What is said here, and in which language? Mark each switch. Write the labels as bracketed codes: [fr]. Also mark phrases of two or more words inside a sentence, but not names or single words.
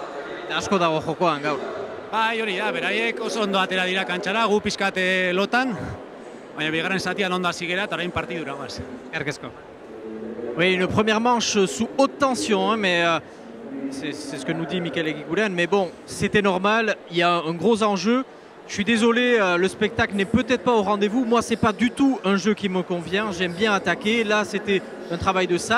[eu] Asko dago jokoan gaur. Bai, hori da, beraiek oso ondo atera dira kantxara, gu pizkate lotan, baina bigarren zatian ondo hasi gera, eta orain partidura guaz. Erkesko. [fr] Oui, une première manche sous haute tension, hein, mais c'est ce que nous dit Mikel Eguiguren. Mais bon, c'était normal, il y a un gros enjeu. Je suis désolé, le spectacle n'est peut-être pas au rendez-vous. Moi, c'est pas du tout un jeu qui me convient. J'aime bien attaquer. Là, c'était un travail de sape.